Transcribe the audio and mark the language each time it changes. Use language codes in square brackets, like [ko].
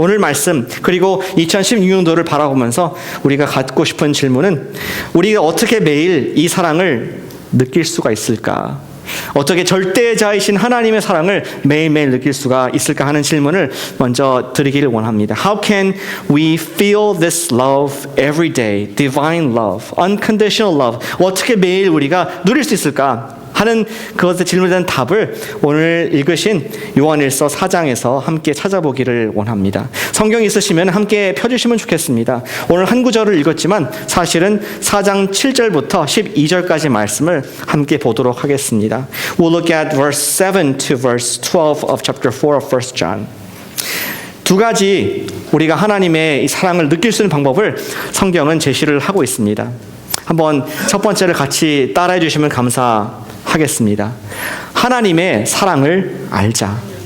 [ko] 오늘 말씀 그리고 2016년도를 바라보면서 우리가 갖고 싶은 질문은, 우리가 어떻게 매일 이 사랑을 느낄 수가 있을까? 어떻게 절대자이신 하나님의 사랑을 매일매일 느낄 수가 있을까 하는 질문을 먼저 드리기를 원합니다. [en] How can we feel this love every day? Divine love, unconditional love. [ko] 어떻게 매일 우리가 누릴 수 있을까 하는 그것에 질문에 대한 답을 오늘 읽으신 요한일서 4장에서 함께 찾아보기를 원합니다. 성경 있으시면 함께 펴주시면 좋겠습니다. 오늘 한 구절을 읽었지만 사실은 4장 7절부터 12절까지 말씀을 함께 보도록 하겠습니다. [en] We'll look at verse 7 to verse 12 of chapter 4 of 1 John. [ko] 두 가지 우리가 하나님의 이 사랑을 느낄 수 있는 방법을 성경은 제시를 하고 있습니다. 한번 첫 번째를 같이 따라해 주시면 감사하겠습니다. 하나님의 사랑을 알자.